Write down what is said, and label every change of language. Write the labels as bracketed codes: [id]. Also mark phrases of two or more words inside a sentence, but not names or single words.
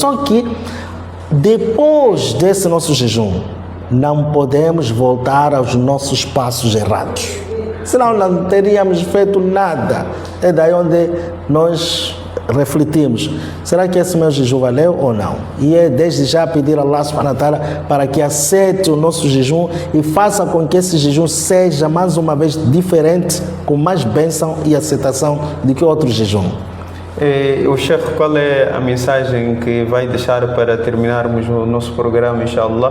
[pt] Só que depois desse nosso jejum, não podemos voltar aos nossos passos errados. Senão não teríamos feito nada. É daí onde nós refletimos. Será que esse meu jejum valeu ou não? E é desde já pedir a [ar] الله سبحانه وتعالى [pt] para que aceite o nosso jejum e faça com que esse jejum seja mais uma vez diferente, com mais bênção e aceitação do que outro jejum. O Sheikh, qual é a mensagem que vai deixar para terminarmos o nosso programa, inshallah?